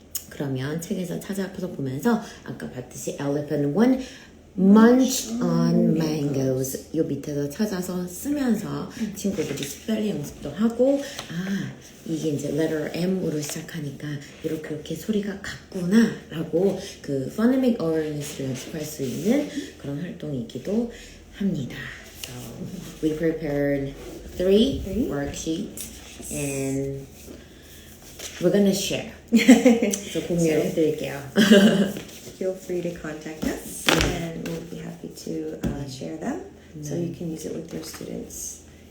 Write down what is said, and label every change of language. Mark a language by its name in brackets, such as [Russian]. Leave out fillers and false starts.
[Korean] 그러면 책에서 찾아서 보면서 아까 봤듯이 [English] elephant 1 munched on mangoes [Korean] 요 밑에서 찾아서 쓰면서 친구들이 스펠링 연습도 하고, 이게 이제 letter M으로 시작하니까 이렇게 소리가 같구나 라고 그 phonemic awareness를 연습할 수 있는 그런 활동이기도 합니다. [English] So we prepared three worksheets and we're gonna share. [Korean] So 공유를 해드릴게요. [English] Feel free to contact us, and we'll be happy to share them, so you can use it with your students.